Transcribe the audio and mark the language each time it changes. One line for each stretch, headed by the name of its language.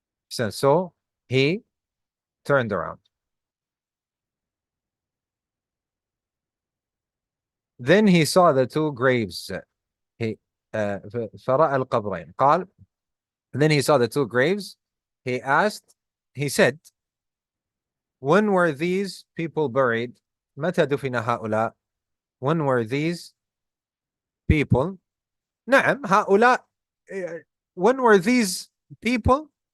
English: So he turned around. Then he saw the two graves.
Arabic: He فرأى القبرين. قال.
English: Then he saw the two graves. He asked, he said, when were these people buried?
Arabic: متى دفن هؤلاء?
English: When were these people?
Arabic: نعم, هؤلاء.
English: When were these people?